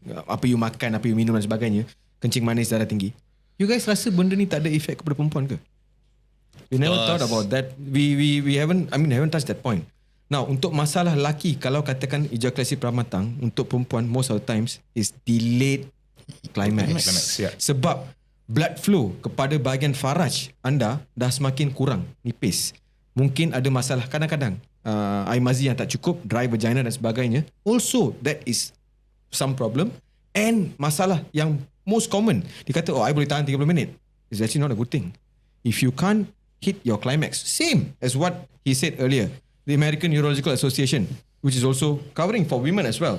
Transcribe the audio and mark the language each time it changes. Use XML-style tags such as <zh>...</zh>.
<ms>Apa you makan, apa you minum dan sebagainya. Kencing manis, darah tinggi. You guys rasa benda ni tak ada efek kepada perempuan ke?</ms> <en>We never thought about that. We haven't touched that point.</en> <ms>Now, untuk masalah lelaki, kalau katakan ejakulasi pramatang, untuk perempuan</ms> <en>most of the times is delayed climax. Yeah.</en> <ms>Sebab blood flow kepada bahagian faraj anda dah semakin kurang, nipis. Mungkin ada masalah kadang-kadang air mazi yang tak cukup,</ms> <en>dry vagina</en> <ms>dan sebagainya.</ms> <en>Also, that is some problem. And</en> <ms>masalah yang</ms> <en>most common,</en> <ms>dia kata, I boleh tahan 30 minit.</ms> <en>It's actually not a good thing. If you can't hit your climax, same as what he said earlier, the American Urological Association, which is also covering for women as well.</en>